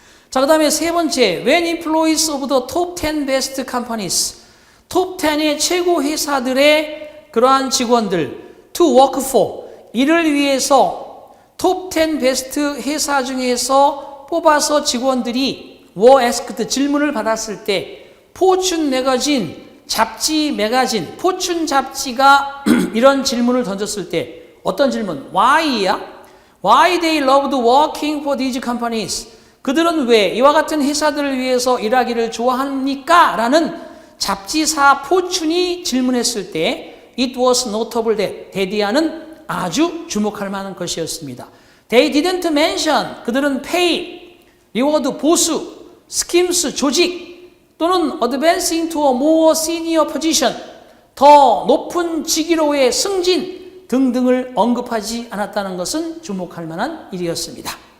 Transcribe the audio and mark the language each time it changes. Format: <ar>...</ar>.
<ko>자, 그 다음에 세 번째,</ko> <en>when employees of the top 10 best companies,</en> <ko>톱 10의 최고 회사들의 그러한 직원들,</ko> <en>to work for,</en> <ko>이를 위해서 톱 10 베스트 회사 중에서 뽑아서 직원들이</ko> <en>were asked</en> <ko>질문을 받았을 때 포춘 매거진 잡지 매거진 포춘 잡지가 이런 질문을 던졌을 때 어떤 질문?</ko> <en>Why야? Why they loved working for these companies?</en> <ko>그들은 왜 이와 같은 회사들을 위해서 일하기를 좋아합니까? 라는 잡지사 포춘이 질문했을 때</ko> <en>It was notable that</en> <ko>데디아는 아주 주목할 만한 것이었습니다.</ko> <en>They didn't mention</en> <ko>그들은</ko> <en>pay, reward</en> <ko>보수,</ko> <en>schemes</en> <ko>조직 또는</ko> <en>advancing to a more senior position</en> <ko>더 높은 직위로의 승진 등등을 언급하지 않았다는 것은 주목할 만한 일이었습니다.</ko>